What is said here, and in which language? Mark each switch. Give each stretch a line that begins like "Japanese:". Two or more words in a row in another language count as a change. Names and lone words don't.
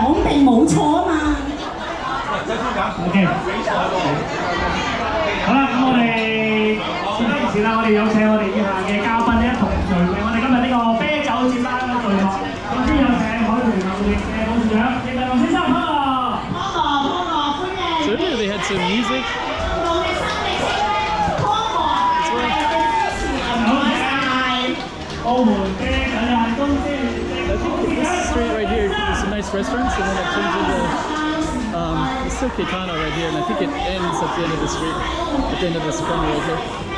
Cantonese: 講定冇錯啊嘛。OK。好啦，咁我哋事不宜遲啦，我哋有請我哋以下嘅嘉賓一同聚會我哋今日呢個啤酒節啦嘅序幕。首先有請海豚貿易嘅董事長易文龍先生歡迎。
English: So earlier they had some music. This street right here, there's some nice restaurants, and then it turns into it's still Caetano right here, and I think it ends at the end of the street, at the end of this corner right here.